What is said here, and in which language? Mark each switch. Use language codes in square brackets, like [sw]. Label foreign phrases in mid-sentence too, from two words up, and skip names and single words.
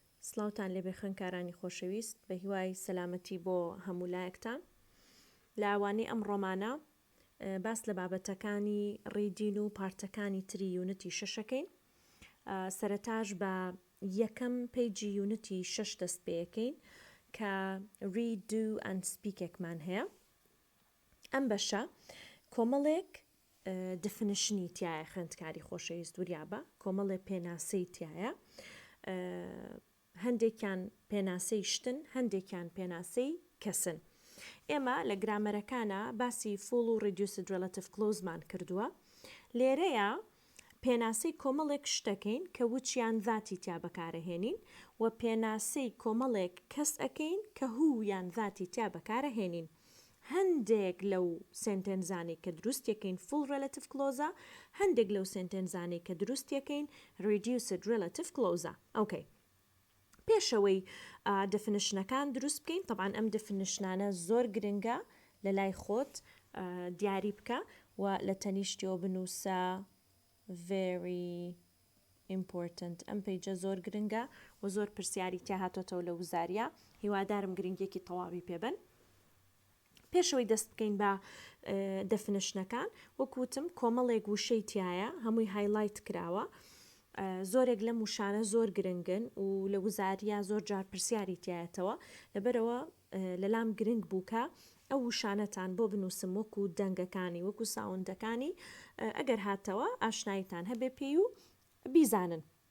[ckb] سڵاوتان لێبێ خوێندکارانی خۆشەویست بە هیوای سەلامەتی بۆ هەموو لایەکتان. لە ئەوانەی ئەم ڕۆمانە باس لە بابەتەکانی ڕیدین و پارتەکانی تری یونەتی شەشەکەین. سەرەتاش بە یەکەم پیجی یونەتی شەش دەست پێەکەین کە [en] read, do and speak [ckb] ێکمان هەیە. ئەم بەشە کۆمەڵێک definitionی تایە خوێندکاری خۆشەویست وریابە، کۆمەڵێ پێناسەی تایە. هەندێکیان پێناسەی شتن، هەندێکیان پێناسەی کەسن. ئێمە لە گرامەرەکانە باسی full و [en] reduced relative clause [ckb] مان کردووە. لێرەیە پێناسەی کۆمەڵێک شتەکەین کە وچیان ذاتی تیا بەکارەهێنین و پێناسەی کۆمەڵێک کەس ئەەکەین کە هویان ذاتی تیا بەکارەهێنین. هەندێک لەو سنتێنزانی کە دروستیەکەین [en] full relative clause، [ckb] هەندێک لەو سنتێنزانی کە دروستیەکەین [en] reduced relative clause. [ckb] ئۆکەی. پێشەوەی definitionەکان دروست بکەین. طبعاً ئەم definitionانە زۆر گرنگە لە لای خۆت دیاری بکە و لە تەنیشتیەوە بنووسە [en] very important. [ckb] ئەم پیجە زۆر گرنگە و زۆر پرسیاری تیا هاتۆتەوە لە وزاریە. هیوادارم گرنگێکی تەواوی پێبن. پێشەوەی دەست بکەین بە definitionەکان، وەکوتم کۆمەڵێک وشەی تایە، هەمووی هایلایت کراوە. زۆرێک لەم وشانە زۆر گرنگن و لە وزاریە زۆر جار پرسیاری تایەتەوە، لەبەرەوە لەلام گرنگ بووکە ئەو وشانەتان بۆ بنووسم وەکو دەنگەکانی، وەکو ساوندەکانی، ئەگەر هاتەوە ئاشنایتان هەبێ پێی و بیزانن.